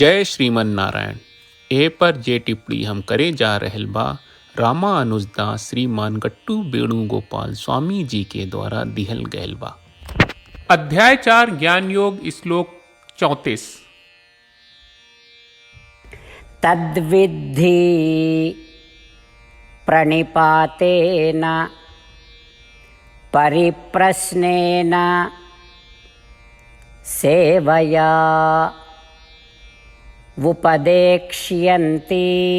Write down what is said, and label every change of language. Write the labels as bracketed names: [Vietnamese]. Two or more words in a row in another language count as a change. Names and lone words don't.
[Sanskrit] जय श्रीमन नारायण। [Bhojpuri] ए पर जे टिप्पणी हम करे जा रहल बा रामानुजदास श्रीमान गट्टू वेणुगोपाल स्वामी जी के द्वारा दिहल गयल बा। अध्याय 4 ज्ञान योग श्लोक 34। [Sanskrit] तद्विद्धि प्रणिपातेन परिप्रश्नेन सेवया उपदेक्ष्यन्ति